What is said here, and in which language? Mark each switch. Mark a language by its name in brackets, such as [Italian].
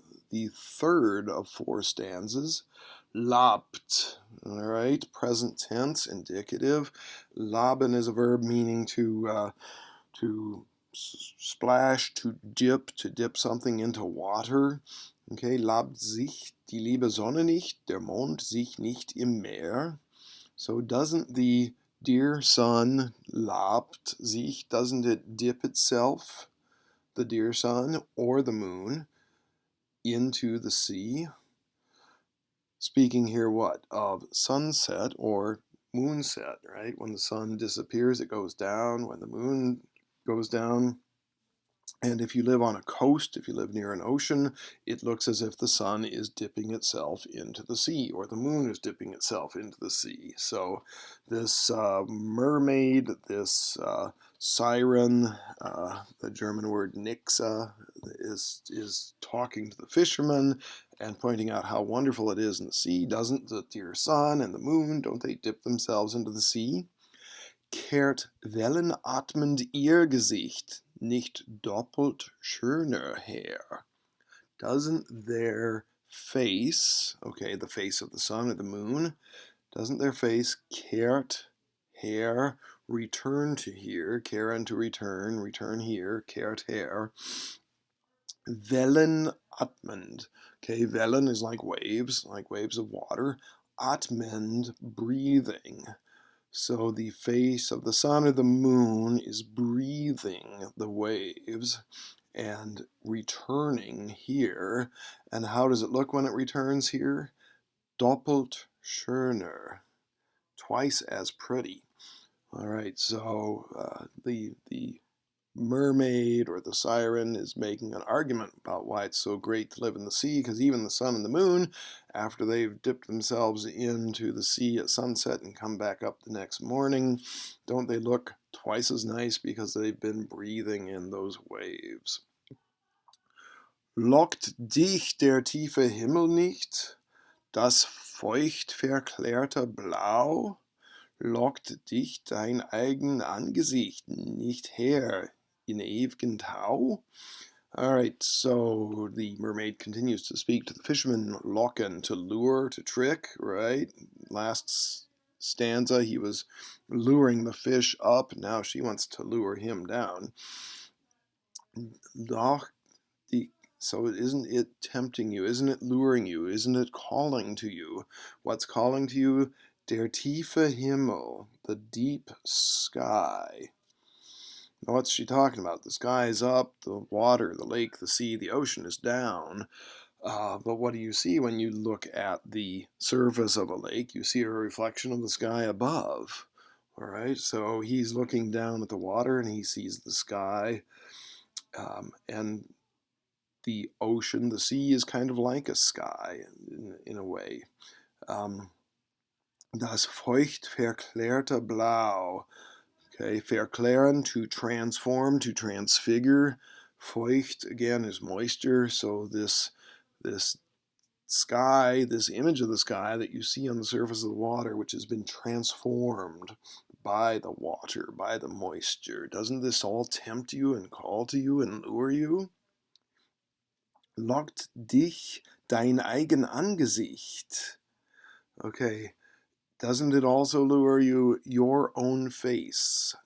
[English] The third of four stanzas, labt, all right, present tense, indicative. Laben is a verb meaning to splash, to dip something into water. [German] Okay, labt sich die liebe Sonne nicht, der Mond sich nicht im Meer. [English] So doesn't the dear sun labt sich, doesn't it dip itself, the dear sun or the moon, into the sea? Speaking here what? Of sunset or moonset, right? When the sun disappears, it goes down. When the moon goes down, and if you live on a coast, if you live near an ocean, it looks as if the sun is dipping itself into the sea, or the moon is dipping itself into the sea. So this mermaid, this siren, the German word Nixe, is talking to the fishermen and pointing out how wonderful it is in the sea. Doesn't the dear sun and the moon, don't they dip themselves into the sea? [German] Kehrt wellenatmend ihr Gesicht nicht doppelt schöner her? [English] Doesn't their face, okay, the face of the sun or the moon, doesn't their face, kehrt, her, return to here, kehren to return, return here, kehrt her, wellenatmend, okay, wellen is like waves of water, atmend, breathing. So the face of the sun or the moon is breathing the waves and returning here. And how does it look when it returns here? [German] Doppelt schöner, [English] twice as pretty. All right, so the mermaid or the siren is making an argument about why it's so great to live in the sea, because even the sun and the moon, after they've dipped themselves into the sea at sunset and come back up the next morning, don't they look twice as nice because they've been breathing in those waves? [German] Lockt dich der tiefe Himmel nicht, das feucht verklärte Blau? Lockt dich dein eigen Angesicht nicht her in ewigen Tau? [English] All right, so the mermaid continues to speak to the fisherman, locken, to lure, to trick, right? Last stanza, he was luring the fish up. Now she wants to lure him down. So isn't it tempting you? Isn't it luring you? Isn't it calling to you? What's calling to you? [German] Der tiefe Himmel, [English] the deep sky. Now, what's she talking about? The sky is up, the water, the lake, the sea, the ocean is down. But what do you see when you look at the surface of a lake? You see a reflection of the sky above. All right, so he's looking down at the water and he sees the sky. And the ocean, the sea, is kind of like a sky in a way. [German] Das feucht verklärte Blau. [English] Okay, verklären, to transform, to transfigure. Feucht, again, is moisture. So this sky, this image of the sky that you see on the surface of the water, which has been transformed by the water, by the moisture, doesn't this all tempt you and call to you and lure you? [German] Lockt dich dein eigen Angesicht. [English] Okay, doesn't it also lure you, your own face?